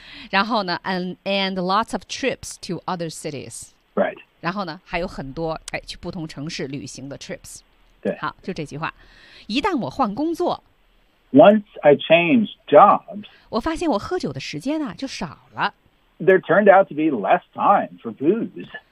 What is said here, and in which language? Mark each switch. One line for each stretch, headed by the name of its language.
Chinese: 然后呢
English: and lots of trips to other cities. Right.
Chinese: 然后呢还有很多去不同城市旅行的 trips 对好就这句话一旦我换工作
English: Once I changed jobs
Chinese: 我发现我喝酒的时间啊就少了
English: There turned out to be less time for booze